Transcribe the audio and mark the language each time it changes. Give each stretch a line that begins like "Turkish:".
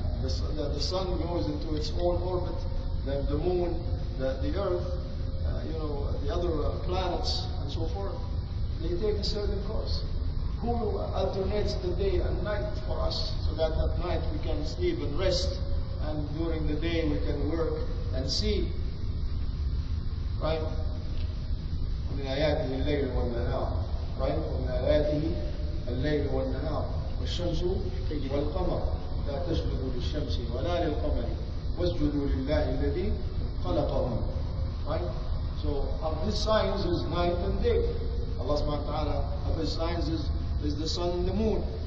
English: The sun goes into its own orbit, then the moon, the earth, the other planets and so forth. They take a certain course. Who alternates the day and night for us so that at night we can sleep and rest, and during the day we can work and see. Right?
Arabic: ومن آياته الليل والنهار.
English: Right?
Arabic: ومن آياته الليل والنهار والشمس والقمر لا تسجدوا للشمس ولا للقمر واسجدوا لله الذي خلقهم.
English: Right? So of his signs is night and day. Allah subhanahu wa ta'ala, of his signs is the sun and the moon.